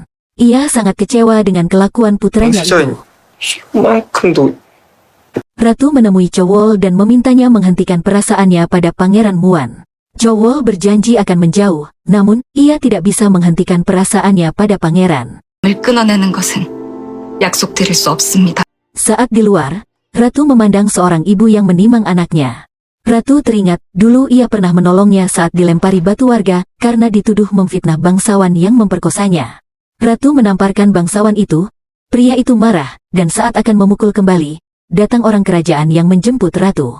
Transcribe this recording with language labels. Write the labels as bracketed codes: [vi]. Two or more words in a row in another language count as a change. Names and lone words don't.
[id] Ia sangat kecewa dengan kelakuan putranya itu. [ko] 이만큼도 [id] Ratu menemui Chowol dan memintanya menghentikan perasaannya pada Pangeran Muan. Chowol berjanji akan menjauh, namun ia tidak bisa menghentikan perasaannya pada pangeran. [ko] 을 끊어내는 것은 약속드릴 수 없습니다. [id] Saat di luar, Ratu memandang seorang ibu yang menimang anaknya. Ratu teringat, dulu ia pernah menolongnya saat dilempari batu warga, karena dituduh memfitnah bangsawan yang memperkosanya. Ratu menamparkan bangsawan itu. Pria itu marah, dan saat akan memukul kembali, datang orang kerajaan yang menjemput Ratu.